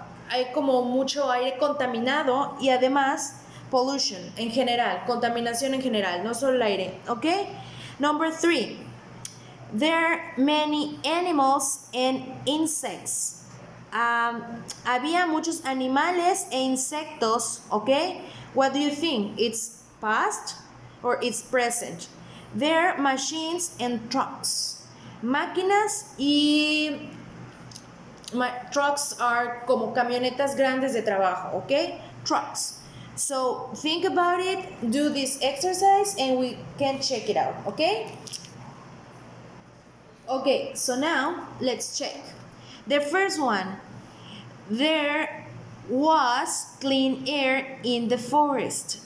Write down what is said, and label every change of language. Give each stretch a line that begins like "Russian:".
Spanish: Hay como mucho aire contaminado y además pollution en general, contaminación en general, no solo el aire, ¿ok?
English: Number 3, there are many animals and insects.
Spanish: Había muchos animales e insectos, ¿ok?
English: What do you think? It's past or it's present? There are machines and trucks.
Spanish: Máquinas y trucks are como camionetas grandes de trabajo, ¿ok?
English: Trucks. So think about it, do this exercise, and we can check it out, ¿ok? Okay, so now let's check. The first one, there was clean air in the forest.